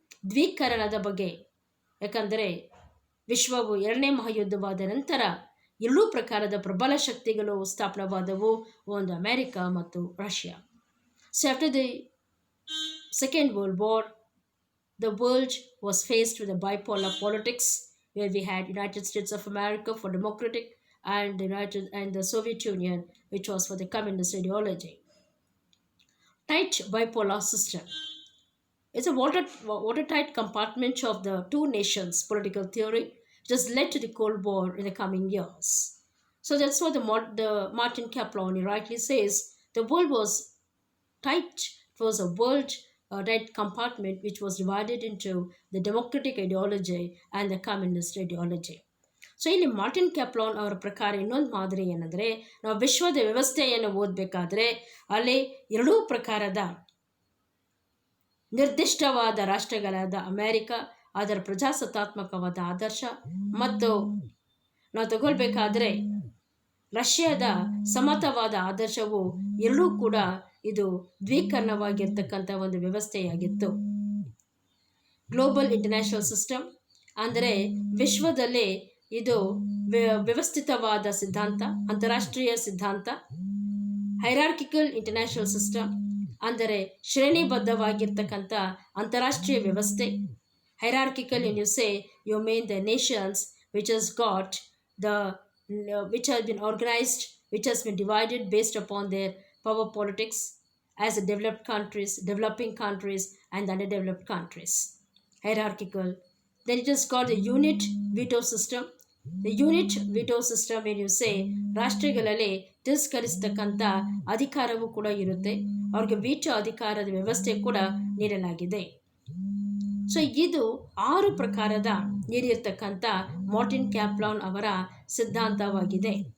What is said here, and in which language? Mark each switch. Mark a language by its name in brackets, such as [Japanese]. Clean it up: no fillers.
[Kannada] ದ್ವೀಕರಣದ ಬಗ್ಗೆ. ಯಾಕಂದರೆ ವಿಶ್ವವು 2ನೇ ಮಹಾಯುದ್ಧವಾದ ನಂತರ ಎರಡೂ ಪ್ರಕಾರದ ಪ್ರಬಲ ಶಕ್ತಿಗಳು ಸ್ಥಾಪನವಾದವು, ಒಂದು ಅಮೆರಿಕ ಮತ್ತು Russia. [English] So after the second world war, the world was faced with a bipolar politics where we had United States of America for democratic and the Soviet Union, which was for the communist ideology. Tight bipolar system. It's a watertight compartment of the two nations' political theory, which has led to the Cold War in the coming years. So that's what the Martin Kaplan rightly says. The world was tight. It was a world tight compartment which was divided into the democratic ideology and the communist ideology. [Kannada] So ಇಲ್ಲಿ Martin ಕ್ಯಾಪ್ಲಾನ್ ಅವರ ಪ್ರಕಾರ ಇನ್ನೊಂದು ಮಾದರಿ ಏನಂದರೆ, ನಾವು ವಿಶ್ವದ ವ್ಯವಸ್ಥೆಯನ್ನು ಓದಬೇಕಾದ್ರೆ ಅಲ್ಲಿ ಎರಡೂ ಪ್ರಕಾರದ ನಿರ್ದಿಷ್ಟವಾದ ರಾಷ್ಟ್ರಗಳಾದ ಅಮೆರಿಕ, ಅದರ ಪ್ರಜಾಸತ್ತಾತ್ಮಕವಾದ ಆದರ್ಶ, ಮತ್ತು ನಾವು ತಗೊಳ್ಬೇಕಾದ್ರೆ ರಷ್ಯಾದ ಸಮತವಾದ ಆದರ್ಶವು ಎರಡೂ ಕೂಡ ಇದು ದ್ವೀಕರಣವಾಗಿರ್ತಕ್ಕಂಥ ಒಂದು ವ್ಯವಸ್ಥೆಯಾಗಿತ್ತು. ಗ್ಲೋಬಲ್ ಇಂಟರ್ನ್ಯಾಷನಲ್ ಸಿಸ್ಟಮ್ ಅಂದರೆ ವಿಶ್ವದಲ್ಲಿ ಇದು ವ್ಯವಸ್ಥಿತವಾದ ಸಿದ್ಧಾಂತ, ಅಂತಾರಾಷ್ಟ್ರೀಯ ಸಿದ್ಧಾಂತ. ಹೈರಾರ್ಕಿಕಲ್ ಇಂಟರ್ನ್ಯಾಷನಲ್ ಸಿಸ್ಟಮ್ ಅಂದರೆ ಶ್ರೇಣಿಬದ್ಧವಾಗಿರ್ತಕ್ಕಂಥ ಅಂತಾರಾಷ್ಟ್ರೀಯ ವ್ಯವಸ್ಥೆ. [English] Hierarchical in you say you mean the nations which has got which has been organized, which has been divided based upon their power politics as the developed countries, developing countries, and the underdeveloped countries. Hierarchical. Then it has got the unit veto system. The unit veto system when you say [Kannada] ರಾಷ್ಟ್ರಗಳಲ್ಲಿ ತಿರಸ್ಕರಿಸತಕ್ಕಂಥ ಅಧಿಕಾರವೂ ಕೂಡ ಇರುತ್ತೆ, ಅವ್ರಿಗೆ veto ಅಧಿಕಾರದ ವ್ಯವಸ್ಥೆ ಕೂಡ ನೀಡಲಾಗಿದೆ. So ಇದು 6 ಪ್ರಕಾರದ ನೀಡಿರ್ತಕ್ಕಂಥ ಮಾರ್ಟಿನ್ ಕ್ಯಾಪ್ಲಾನ್ ಅವರ ಸಿದ್ಧಾಂತವಾಗಿದೆ.